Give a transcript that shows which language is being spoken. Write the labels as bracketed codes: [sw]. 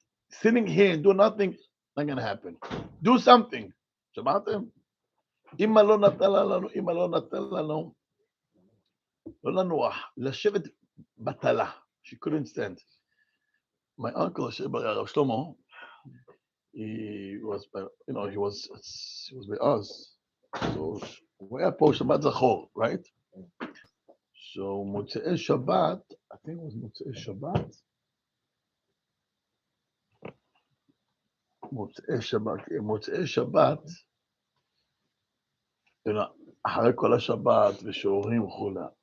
[en] Sitting here and do nothing, not going to happen. Do something. [he] שמעתם? אמא לא נתנה לנו, לא לנוח, לשבת בטלה. [en] She couldn't stand. My uncle, Rabbi Shlomo, he was with us. So we are post Shabbat Zachor, right? So Motzei Shabbat, I think it was Motzei Shabbat. [he] Motzei Shabbat, אחרי כל השבת ושיעורים וכולי.